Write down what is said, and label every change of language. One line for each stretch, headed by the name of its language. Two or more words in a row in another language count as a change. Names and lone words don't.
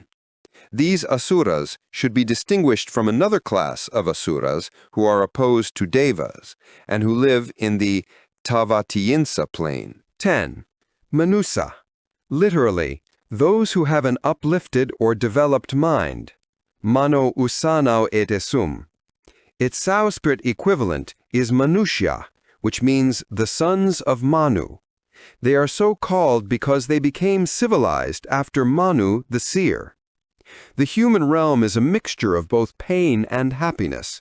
English: These asuras should be distinguished from another class of asuras who are opposed to devas, and who live in the Tavatiyinsa plane. 10. Manusa, literally, those who have an uplifted or developed mind.
Pali: Mano usanao etesum.
English: Its Sanskrit equivalent is Manushya, which means the sons of Manu. They are so called because they became civilized after Manu the seer. The human realm is a mixture of both pain and happiness.